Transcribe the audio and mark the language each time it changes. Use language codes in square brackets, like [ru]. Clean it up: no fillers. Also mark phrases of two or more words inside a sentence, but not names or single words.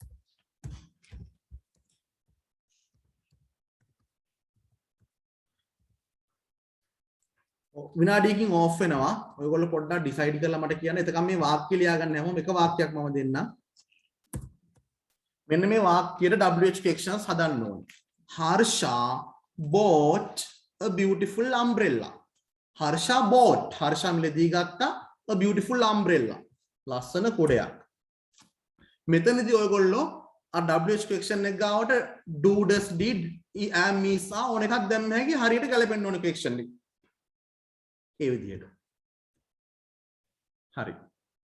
[si] විනාඩියකින් ඕෆ් වෙනවා. ඔයගොල්ලෝ පොඩ්ඩක් ඩිසයිඩ් කරලා මට කියන්න. එතකම් මේ වාක්‍ය ලියා ගන්න හැමෝම එක වාක්‍යයක් මම දෙන්නම්. මෙන්න මේ වාක්‍යයට [en] WH questions [si] හදන්න ඕනේ. [en] Harsha bought a beautiful umbrella. Harsha bought. Harsha [si] මිලදී ගත්තා [en] a beautiful umbrella. [si] ලස්සන කුඩයක්. මෙතනදී ඔයගොල්ලෝ අර [en] WH question [si] එක ගාවට [en] do does did am is are [si] ඕන එකක් දැම්ම හැකි හරියට ගැලපෙන්න ඕන question එක. ඒ විදිහට. හරි.